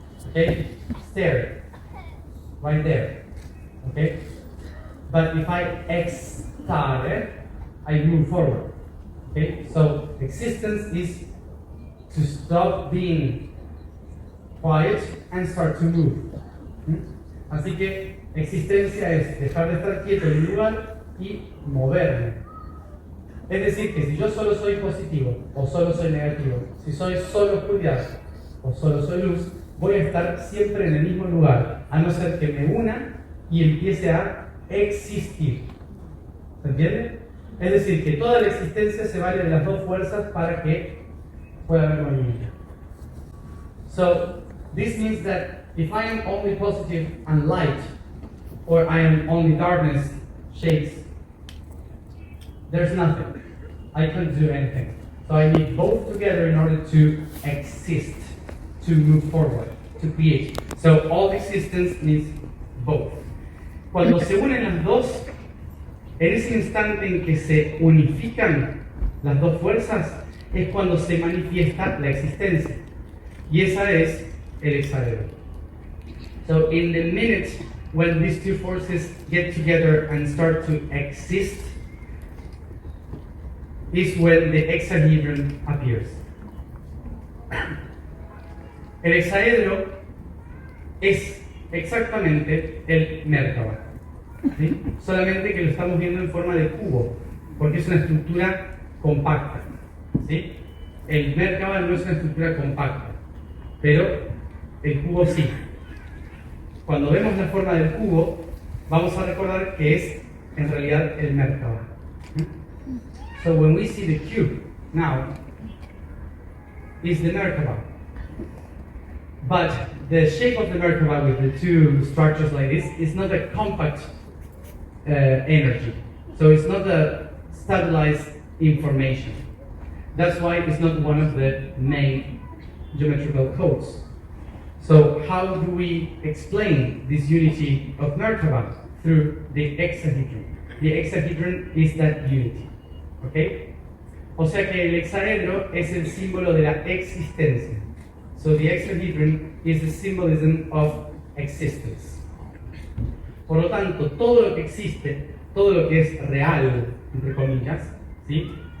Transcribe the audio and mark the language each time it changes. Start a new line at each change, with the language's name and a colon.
English: Okay? Stare. Right there. Okay? But if I extare, I move forward. Okay? So, existence is to stop being quiet and start to move.
Spanish: Así que existencia es dejar de estar quieto en un lugar y moverme. Es decir, que si yo solo soy positivo o solo soy negativo, si soy solo oscuridad o solo soy luz, voy a estar siempre en el mismo lugar, a no ser que me una y empiece a existir. ¿Se entiende? Es decir, que toda la existencia se vale de las dos fuerzas para que pueda haber movimiento.
English: So, this means that if I am only positive and light, or I am only darkness, shades, there's nothing. I can't do anything. So I need both together in order to exist, to move forward, to create. So all existence needs both.
Spanish: Cuando se unen las dos, en ese instante en que se unifican las dos fuerzas, es cuando se manifiesta la existencia. Y esa es el hexaedro.
English: So in the minute when these two forces get together and start to exist, is when the hexahedron appears.
Spanish: El hexaedro es exactamente el Merkaba, ¿sí? Solamente que lo estamos viendo en forma de cubo, porque es una estructura compacta, ¿sí? El Merkaba no es una estructura compacta, pero el cubo sí. Cuando vemos la forma del cubo, vamos a recordar que es en realidad el Merkaba.
English: So when we see the cube now, it's the Merkaba. But the shape of the Merkaba with the two structures like this is not a compact energy. So it's not a stabilized information. That's why it's not one of the main geometrical codes. So how do we explain this unity of Merkaba? Through the hexahedron. The hexahedron is that unity. ¿Okay?
Spanish: O sea que el hexaedro es el símbolo de la existencia.
English: So the hexahedron is the symbolism of existence.
Spanish: Por lo tanto, todo lo que existe, todo lo que es real, entre comillas, ¿sí?